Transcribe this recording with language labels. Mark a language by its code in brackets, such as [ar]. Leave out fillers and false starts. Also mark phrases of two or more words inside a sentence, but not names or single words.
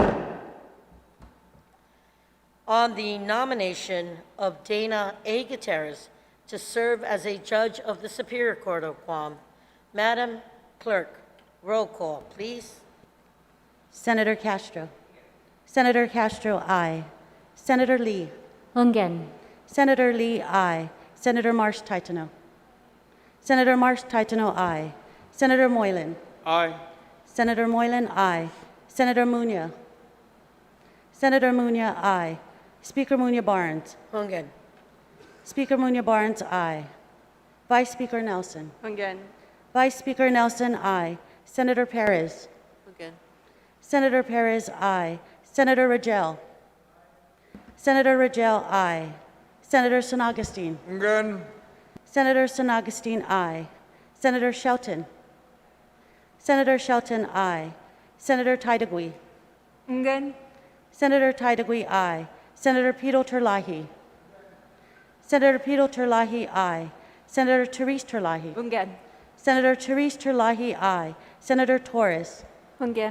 [en] On the nomination of Dana A. Gutierrez to serve as a judge of the Superior Court of Guam, Madam Clerk, roll call, please. Senator Castro. Senator Castro, aye. Senator Lee. Ungen. Senator Lee, aye. Senator Marsh Titano. Senator Marsh Titano, aye. Senator Moylan. Aye. Senator Moylan, aye. Senator Munya. Senator Munya, aye. Speaker Munya Barnes. Ungen. Speaker Munya Barnes, aye. Vice Speaker Nelson. Again. Vice Speaker Nelson, aye. Senator Perez. Again. Senator Perez, aye. Senator Rangel. Senator Rangel, aye. Senator San Augustine. Again. Senator San Augustine, aye. Senator Shelton. Senator Shelton, aye. Senator Taidagui. Again. Senator Taidagui, aye. Senator Pito Terlahi. Senator Pito Terlahi, aye. Senator Therese Terlahi. Again. Senator Therese Terlahi, aye. Senator Torres. Again.